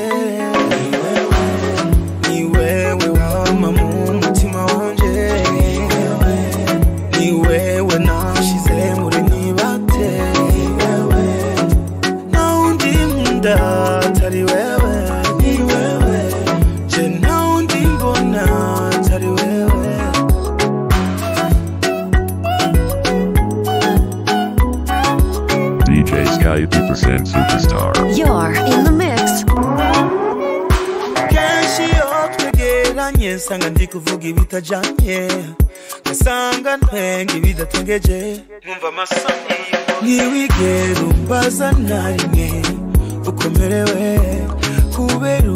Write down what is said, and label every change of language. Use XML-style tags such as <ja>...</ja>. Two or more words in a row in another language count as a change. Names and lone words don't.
<rn>ni wewe wama mu mutima wanje ni wewe nashize muri nibate naundi nkunda atari wewe ni wewe je naundi mbona atari wewe</rn> <en>DJ Skypy present Superstar. You're in the mix.</en> <rw>kenshi iyo twegeranye nsanga ndi kuvuga ibitajanye ngasanga ntwenga ibidatengeje nkumva amasoni ntiwigere umbaza na rimwe ukomerewe kubera</rw>